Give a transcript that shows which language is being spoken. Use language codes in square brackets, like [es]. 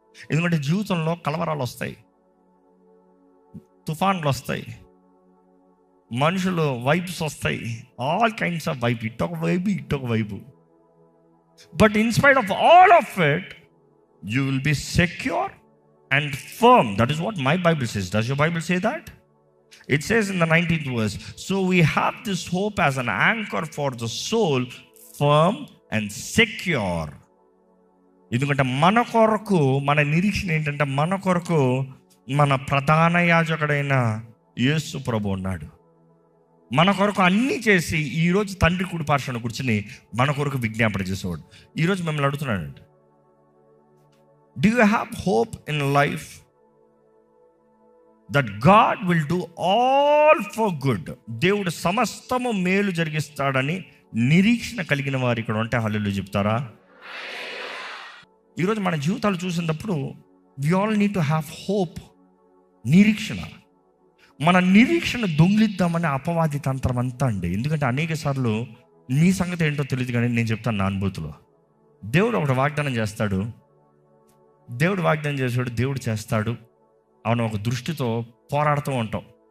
[te] ఎందుకంటే జీవితంలో కలవరాలు వస్తాయి, తుఫాన్లు వస్తాయి, మనుషులు వైబ్స్ వస్తాయి, [en] all kinds of vibe, [te] ఇటొక vibe ఇటొక vibe. [en] But in spite of all of it you will be secure and firm. That is what my Bible says. Does your Bible say that? It says in the 19th verse, so we have this hope as an anchor for the soul, firm and secure. [te] ఎందుకంటే మన కొరకు, మన నిరీక్షణ ఏంటంటే మన కొరకు మన ప్రధాన యాజకుడైన యేసు ప్రభు ఉన్నాడు. మన కొరకు అన్నీ చేసి ఈరోజు తండ్రి కుడి పార్శ్వన కూర్చుని మన కొరకు విజ్ఞాపన చేసేవాడు. ఈరోజు మిమ్మల్ని అడుగుతున్నాడండి, [en] do you have hope in life that God will do all for good? [te] దేవుడు సమస్తము మేలు జరిగిస్తాడని నిరీక్షణ కలిగిన వారు ఇక్కడ ఉంటే హల్లెలూయా చెప్తారా? ఈరోజు మన జీవితాలు చూసినప్పుడు [en] we all need to have hope, నిరీక్షణ. [te] మన నిరీక్షణ దొంగిలిద్దామని అపవాది తంత్రం అంతా అండి. ఎందుకంటే అనేక సార్లు నీ సంగతి ఏంటో తెలియదు, కానీ నేను చెప్తాను నా అనుభూతిలో. దేవుడు ఒకటి వాగ్దానం చేస్తాడు, దేవుడు వాగ్దానం చేసాడు, దేవుడు చేస్తాడు, అవును ఒక దృష్టితో పోరాడుతూ ఉంటాం.